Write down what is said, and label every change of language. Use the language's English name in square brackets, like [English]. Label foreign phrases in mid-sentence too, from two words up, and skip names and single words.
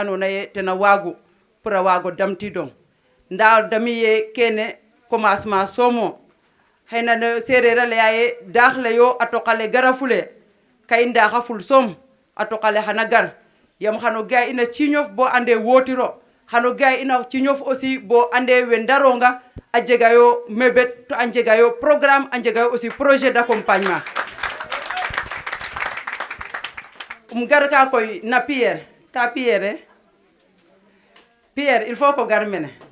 [Serer] andona ye tena waagu pour a waago damtidong nda damiye kene commencement somo xeyna no sereer a leya ye daax le yo a toqale gara fule kay ndaaxa ful som a toqale xana gar yam xano ga ina ciñof bo ande wotiro xano ga ina ciñof aussi bo ande we ndaronga a jega yo mebet to a jega yo programme a jega yo [French] aussi projet d'accompagnement [Serer] gar ka koy na Pierre ta Pierre Pierre [French] il faut [Serer] ko gar mene